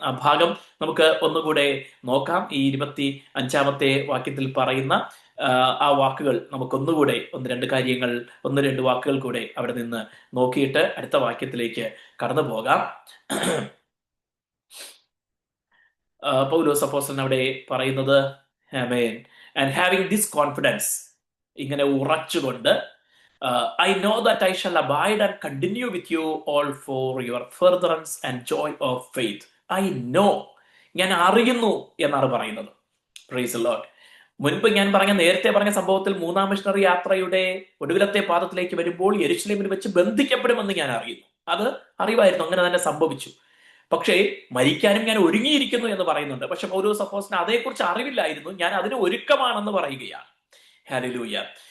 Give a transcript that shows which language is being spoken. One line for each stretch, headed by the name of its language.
Malayalam: ആ ഭാഗം നമുക്ക് ഒന്നുകൂടെ നോക്കാം. ഈ 25-ാമത്തെ വാക്യത്തിൽ പറയുന്ന ആ വാക്കുകൾ നമുക്കൊന്നുകൂടെ ഒന്ന് രണ്ട് വാക്കുകൾ കൂടെ അവിടെ നിന്ന് നോക്കിയിട്ട് അടുത്ത വാക്യത്തിലേക്ക് കടന്നു പോകാം. പൗലോസ് അപ്പോസ്തലൻ അവിടെ പറയുന്നത്, ആമേൻ,
English: and having this confidence,
Malayalam: ഇങ്ങനെ ഉറച്ചുകൊണ്ട്
English: I know that I shall abide and continue with you all for your furtherance and joy of faith. I know.
Malayalam: ഞാൻ അറിയുന്നു എന്നാണ് പറയുന്നത്. Praise Lord. മുൻപ് ഞാൻ നേരത്തെ പറഞ്ഞ സംഭവത്തിൽ മൂന്നാം മിഷണറി യാത്രയുടെ ഒടുവിലത്തെ പാദത്തിലേക്ക് വരുമ്പോൾ യെരുശലേമിൽ വെച്ച് ബന്ധിക്കപ്പെടുമെന്ന് ഞാൻ അറിയുന്നു. അത് അറിവായിരുന്നു, അങ്ങനെ തന്നെ സംഭവിച്ചു. പക്ഷേ മരിക്കാനും ഞാൻ ഒരുങ്ങിയിരിക്കുന്നു എന്ന് പറയുന്നുണ്ട്. പക്ഷെ പൗലോസ് അപ്പോസ്തലന് അതേക്കുറിച്ച് അറിവില്ലായിരുന്നു. ഞാൻ അതിന് ഒരുക്കമാണെന്ന് പറയുകയാണ്. ഹല്ലേലൂയ.